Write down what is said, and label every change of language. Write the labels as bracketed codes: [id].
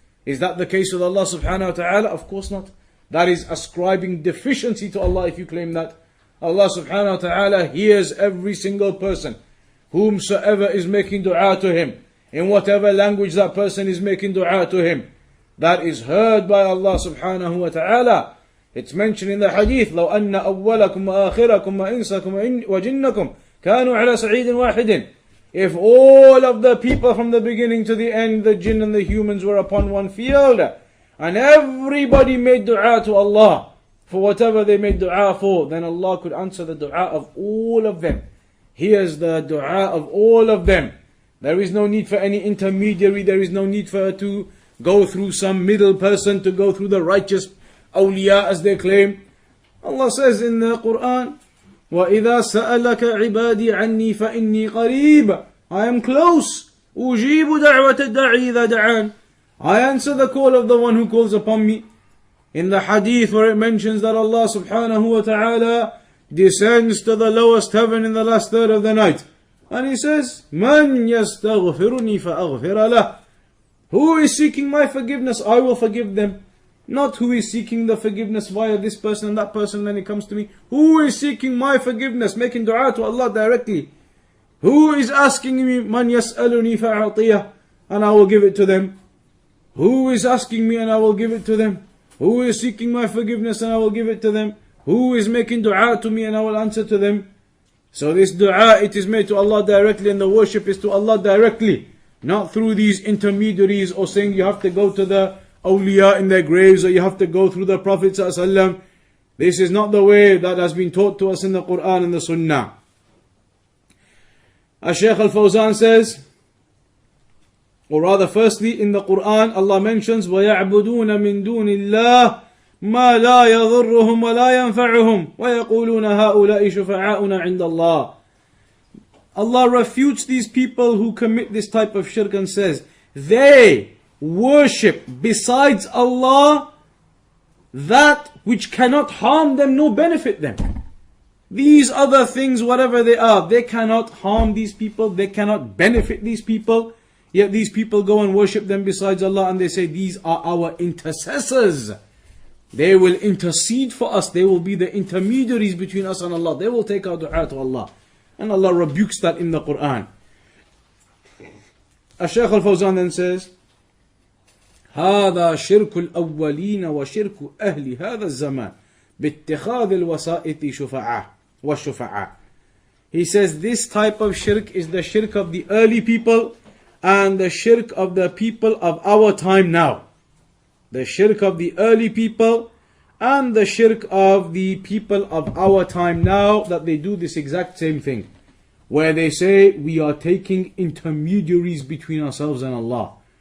[en] Is that the case with Allah subhanahu wa ta'ala? Of course not. That is ascribing deficiency to Allah if you claim that. Allah subhanahu wa ta'ala hears every single person, whomsoever is making dua to Him, in whatever language that person is making dua to Him. That is heard by Allah subhanahu wa ta'ala. It's mentioned in the hadith, [ar] لو أن أولكم وآخركم وإنسكم وجنكم كانوا على صعيد واحد. [en] If all of the people from the beginning to the end, the jinn and the humans, were upon one field, and everybody made dua to Allah for whatever they made dua for, then Allah could answer the dua of all of them. Here's the dua of all of them. There is no need for any intermediary. There is no need for her to go through some middle person, to go through the righteous awliya as they claim. Allah says in the Quran, [ar] وَإِذَا سَأَلَكَ عِبَادِي عَنِّي فَإِنِّي قَرِيبٌ. [en] I am close. [ar] أُجِيبُ دَعْوَةَ الدَّاعِي إِذَا دَعَانِ. [en] I answer the call of the one who calls upon me. In the hadith where it mentions that Allah subhanahu wa ta'ala descends to the lowest heaven in the last third of the night. And He says, [ar] مَنْ يَسْتَغْفِرُنِي فَأَغْفِرَ لَهُ. [en] Who is seeking my forgiveness, I will forgive them. Not who is seeking the forgiveness via this person and that person, then it comes to me. Who is seeking my forgiveness, making dua to Allah directly? Who is asking me, [ar] مَنْ يَسْأَلُنِي فَأَعْطِيَهُ, [en] and I will give it to them? Who is asking me and I will give it to them? Who is seeking my forgiveness and I will give it to them? Who is making dua to me and I will answer to them? So this dua, it is made to Allah directly, and the worship is to Allah directly. Not through these intermediaries, or saying you have to go to the awliya in their graves, or you have to go through the Prophet ﷺ. This is not the way that has been taught to us in the Quran and the Sunnah. As Shaykh Al Fawzaan says, or rather firstly in the Quran Allah mentions [ar] وَيَعْبُدُونَ مِن دُونِ اللَّهِ مَا لَا يَضُرُّهُمْ وَلَا يَنْفَعُهُمْ وَيَقُولُونَ هَؤُلَاءِ شُفَعَاؤُنَا عِنْدَ اللَّهِ. [en] Allah refutes these people who commit this type of shirk and says, they worship besides Allah that which cannot harm them nor benefit them. These other things, whatever they are, they cannot harm these people, they cannot benefit these people. Yet these people go and worship them besides Allah, and they say these are our intercessors. They will intercede for us. They will be the intermediaries between us and Allah. They will take our dua to Allah. And Allah rebukes that in the Quran. Shaykh Al Fawzaan then says, [ar] هذا شرك الأولين وشرك أهل هذا الزمان باتخاذ الوسائط شفعاء والشفعاء. [en] He says this type of shirk is the shirk of the early people and the shirk of the people of our time now. The shirk of the early people and the shirk of the people of our time now, that they do this exact same thing, where they say we are taking intermediaries between ourselves and Allah.